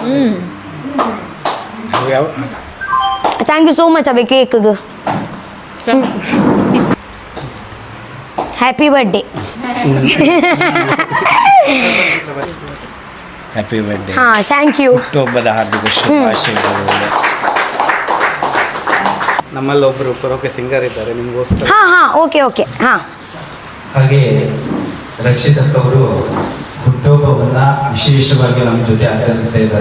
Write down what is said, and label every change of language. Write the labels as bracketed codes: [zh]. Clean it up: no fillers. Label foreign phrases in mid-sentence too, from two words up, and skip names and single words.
[en] thank you so much అవి కేక్. Happy birthday. Happy birthday. Thank you. [kn] ಹುಟ್ಟುಹಬ್ಬದ ಹಾರ್ದಿಕ ಶುಭಾಶಯಗಳು. ನಮ್ಮಲ್ಲಿ ಒಬ್ಬರು [en] karaoke singer [kn] ಇದ್ದಾರೆ ನಿಮಗೋಸ್ಕರ. [en] Okay okay. [kn] ಹಾಗೆ ರಕ್ಷಿತಕ್ಕ ಅವರು ಹುಟ್ಟುಹಬ್ಬವನ್ನು ವಿಶೇಷವಾಗಿ ನಮ್ಮ ಜೊತೆ ಆಚರಿಸ್ತಾ ಇದ್ದಾರೆ.